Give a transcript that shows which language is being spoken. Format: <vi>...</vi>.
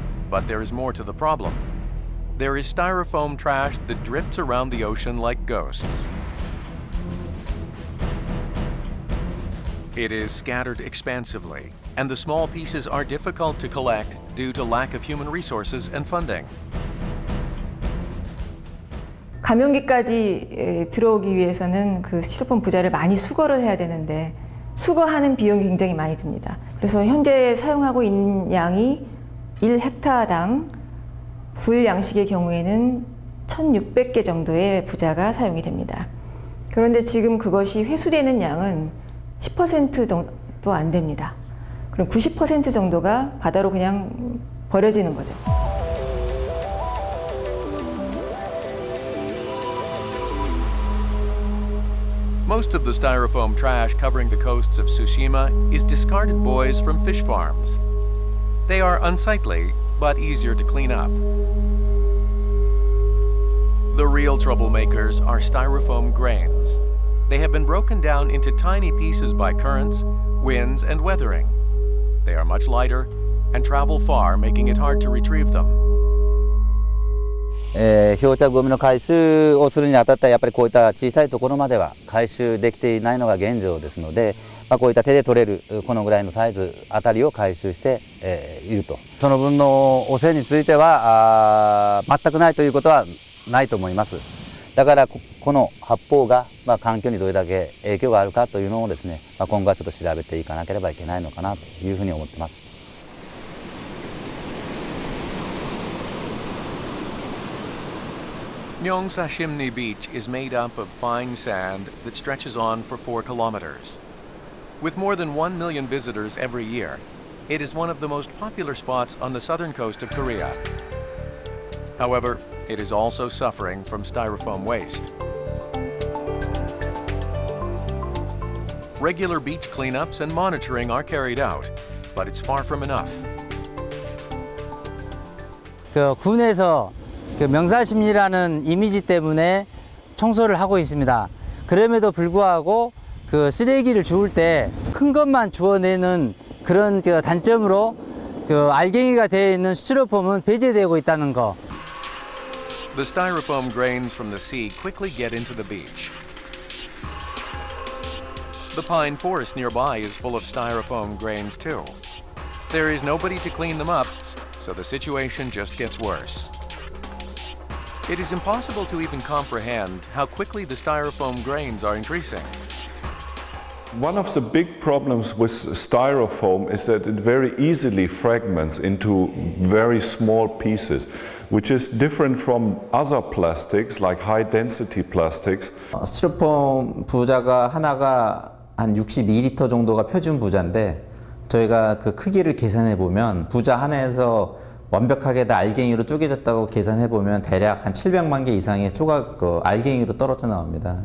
<en>But there is more to the problem. There is styrofoam trash that drifts around the ocean like ghosts. It is scattered expansively, and the small pieces are difficult to collect due to lack of human resources and funding.</en> <ko>감염기까지 들어오기 위해서는 그 스티로폼 부자를 많이 수거를 해야 되는데 수거하는 비용이 굉장히 많이 듭니다. 그래서 현재 사용하고 있는 양이 1헥타당 굴 양식의 경우에는 1,600개 정도의 부자가 사용이 됩니다. 그런데 지금 그것이 회수되는 양은 10% 정도 안 됩니다. 그럼 90% 정도가 바다로 그냥 버려지는 거죠.</ko> <en>Most of the styrofoam trash covering the coasts of Tsushima is discarded buoys from fish farms. They are unsightly, but easier to clean up. The real troublemakers are styrofoam grains. They have been broken down into tiny pieces by currents, winds, and weathering. They are much lighter and travel far, making it hard to retrieve them.</en> <ja>漂着ゴミの回収をするにあたってはやっぱりこういった小さいところまでは回収できていないのが現状ですので、こういった手で取れるこのぐらいのサイズあたりを回収していると。その分の汚染については全くないということはないと思います。だからこの発泡が環境にどれだけ影響があるかというのをですね、今後はちょっと調べていかなければいけないのかなというふうに思ってます。</ja> <en>Nyongsashimni Beach is made up of fine sand that stretches on for 4 kilometers. With more than 1 million visitors every year, it is one of the most popular spots on the southern coast of Korea. However, it is also suffering from styrofoam waste. Regular beach cleanups and monitoring are carried out, but it's far from enough.</en> <ko>군에서 명사심리라는 이미지 때문에 청소를 하고 있습니다. 그럼에도 불구하고 그 쓰레기를 주울 때 큰 것만 주워내는 그런 단점으로 알갱이가 되어 있는 스티로폼은 배제되고 있다는 거.</ko> <en>The styrofoam grains from the sea quickly get into the beach. The pine forest nearby is full of styrofoam grains too. There is nobody to clean them up, so the situation just gets worse. It is impossible to even comprehend how quickly the styrofoam grains are increasing. One of the big problems with styrofoam is that it very easily fragments into very small pieces, which is different from other plastics like high density plastics.</en> <ko>스티로폼 부자가 하나가 한 62리터 정도가 표준 부자인데 저희가 그 크기를 계산해 보면 부자 하나에서 완벽하게 다 알갱이로 쪼개졌다고 계산해 보면 대략 한 700만 개 이상의 조각 알갱이로 떨어져 나옵니다.</ko>